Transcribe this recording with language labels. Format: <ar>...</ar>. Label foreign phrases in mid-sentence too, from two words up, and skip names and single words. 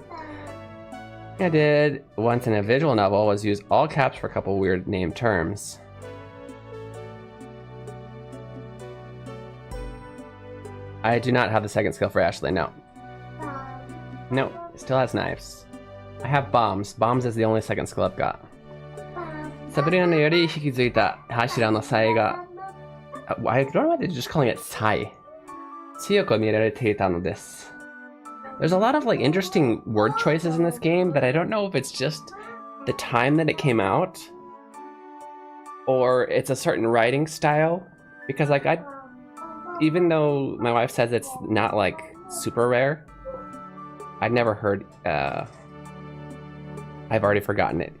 <en>I did once in a visual novel was use all caps for a couple weird name terms. I do not have the second skill for Ashley, no. No, still has knives. I have bombs. Bombs is the only second skill I've got.</en> <ja>サブリナのより引き継いだ柱の才が...</ja> <en>I don't know why they're just calling it sai.</en> <ja>強く見られてのです.</ja> <en>There's a lot of like interesting word choices in this game, but I don't know if it's just the time that it came out or it's a certain writing style. Because like even though my wife says it's not like super rare, I'd never heard, I've already forgotten it.</en>